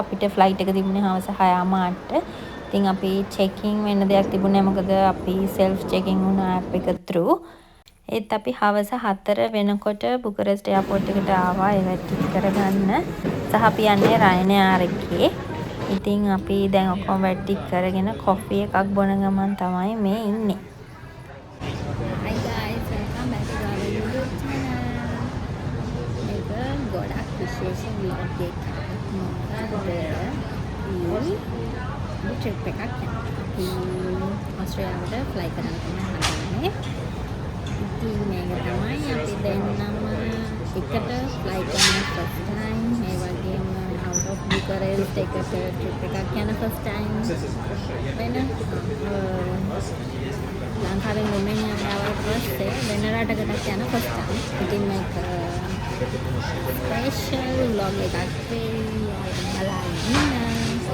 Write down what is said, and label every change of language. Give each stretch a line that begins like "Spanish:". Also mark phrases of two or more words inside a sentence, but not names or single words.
Sinhala: අපිට ෆ්ලයිට් එක තිබුණේ හවස 6:08ට. ඉතින් අපි චෙකින් වෙන්න දෙයක් තිබුණේ මොකද අපි
English: self check-in
Sinhala: වුණා ඇප් එක through. ඒත් අපි හවස 4 වෙනකොට බුකරෙස්ට් එයාපෝට් එකට ආවා ඒවත් ටික කරගන්න. සහ අපි යන්නේ රයනයාර් එකේ. ඉතින් අපි දැන් ඔක්කොම වැඩ ටික කරගෙන කොෆි එකක් බොන ගමන් තමයි මේ ඉන්නේ.
English: Hi guys, welcome back to our YouTube channel.
Sinhala: මේක ගොඩක් විශේෂ vlog එකක්. මොකද මේ ට්‍රිප් එකක් යනවා. අපි ඕස්ට්‍රේලියාවට ෆ්ලයි කරන්න තමයි හදන්නේ. ඉතින් මේක තමයි අපි දෙන්නම එකට ෆ්ලයි කරන
English: first time.
Sinhala: ඒ වගේම
English: out of Bucharest
Sinhala: එකට ට්‍රිප් එකක් යන
English: first time.
Sinhala: වෙන ලංකාවෙන් රොමේනියාවට ආවට පස්සේ වෙන රටකට යන
English: first time.
Sinhala: ඉතින් මේක
English: special vlog
Sinhala: එකක් වෙයි. ඔයාලා බලන්න.